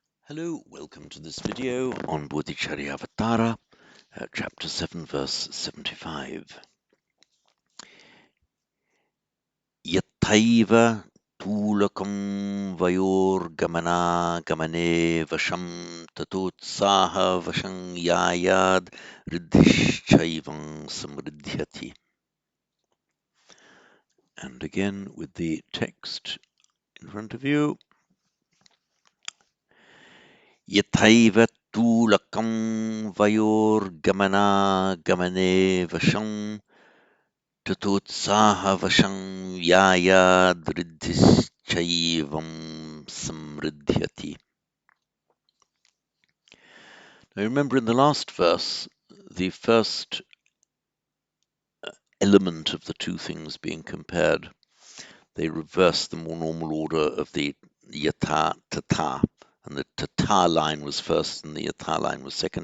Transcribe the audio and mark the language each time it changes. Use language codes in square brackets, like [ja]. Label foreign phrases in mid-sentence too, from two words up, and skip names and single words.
[en] Hello, welcome to this video on Bodhicaryavatara, chapter 7, verse 75. [sa] Yattaiva tulakam vayor gamana gamane vasham tatotsaha vashang yayad riddhischaivam samriddhyati. [en] And again with the text in front of you. [sa] Yathaiva tulakam vayor gamana gamane vasham tatotsaha vasham yaya driddhischaivam samriddhyati. [en] Now remember in the last verse, the first element of the two things being compared, they reverse the more normal order of the [sa] yata tata, [en] and the tata line was first and the yata line was second.